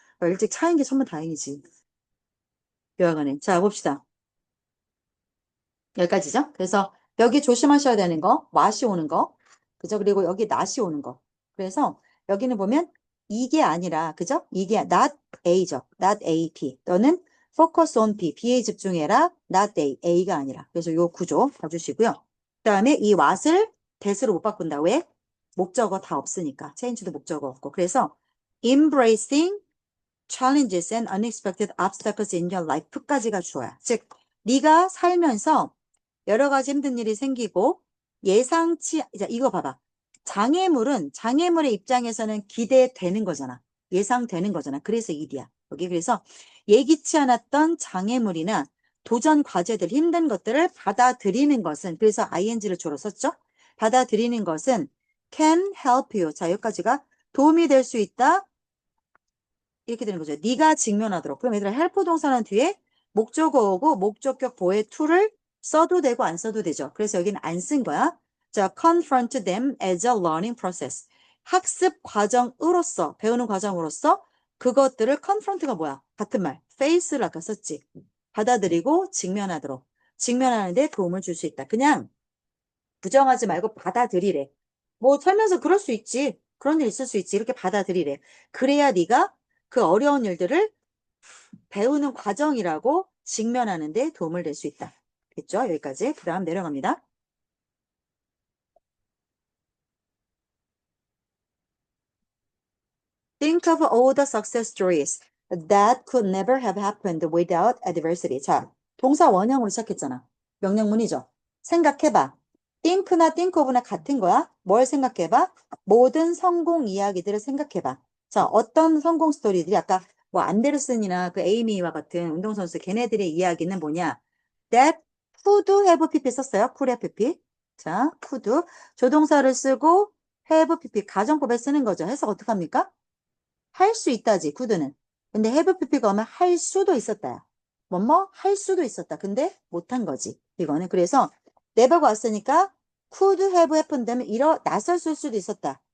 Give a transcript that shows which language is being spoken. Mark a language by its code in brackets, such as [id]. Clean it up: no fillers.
[ko] 그러니까 일찍 차인 게 천만다행이지. 여하간에 자 봅시다. 여기까지죠? 그래서 여기 조심하셔야 되는 거, what이 오는 거, 그죠? 그리고 여기 not이 오는 거. 그래서 여기는 보면 이게 아니라, 그죠? 이게 not A죠. not A, B. 너는 [en] focus on B, [ko] B에 집중해라. not A, A가 아니라. 그래서 요 구조 봐주시고요. 그 다음에 이 what을 that으로 못 바꾼다. 왜? 목적어 다 없으니까. change도 목적어 없고. 그래서 [en] embracing challenges and unexpected obstacles in your life까지가 주어야. [ko] 즉, 네가 살면서 여러 가지 힘든 일이 생기고 예상치, 이거 봐봐. 장애물의 입장에서는 기대되는 거잖아. 예상되는 거잖아. 그래서 일이야. 여기 그래서 예기치 않았던 장애물이나 도전 과제들, 힘든 것들을 받아들이는 것은, 그래서 ing를 주로 썼죠. 받아들이는 것은 [en] can help you. [ko] 자, 여기까지가 도움이 될 수 있다. 이렇게 되는 거죠. 네가 직면하도록. 그럼 얘들아 헬프 동사는 뒤에 목적어 오고 목적격 보의 to를 써도 되고 안 써도 되죠. 그래서 여기는 안 쓴 거야. [en] 자, confront them as a learning process. [ko] 학습 과정으로서, 배우는 과정으로서 그것들을 confront가 뭐야? 같은 말. face를 아까 썼지. 받아들이고 직면하도록. 직면하는데 도움을 줄 수 있다. 그냥 부정하지 말고 받아들이래. 뭐 살면서 그럴 수 있지. 그런 일 있을 수 있지. 이렇게 받아들이래. 그래야 네가 그 어려운 일들을 배우는 과정이라고 직면하는 데 도움을 낼 수 있다. 됐죠? 여기까지. 그 다음 내려갑니다. [en] Think of all the success stories that could never have happened without adversity. [ko] 자, 동사 원형으로 시작했잖아. 명령문이죠. 생각해봐. think나 think of나 같은 거야. 뭘 생각해봐? 모든 성공 이야기들을 생각해봐. 자, 어떤 성공 스토리들이 아까 뭐 안데르슨이나 그 에이미와 같은 운동선수 걔네들의 이야기는 뭐냐? [en] That could have pp [ko] 썼어요. [en] could have pp. [ko] 자, could 조동사를 쓰고 have pp 가정법에 쓰는 거죠. 해석 어떡합니까? 할 수 있다지, could는. 근데 have pp가 오면 할 수도 있었다. 뭐뭐 할 수도 있었다. 근데 못한 거지. 이거는 그래서 never가 왔으니까 [en] could have happened [ko] 되면 일어났을 수도 있었다.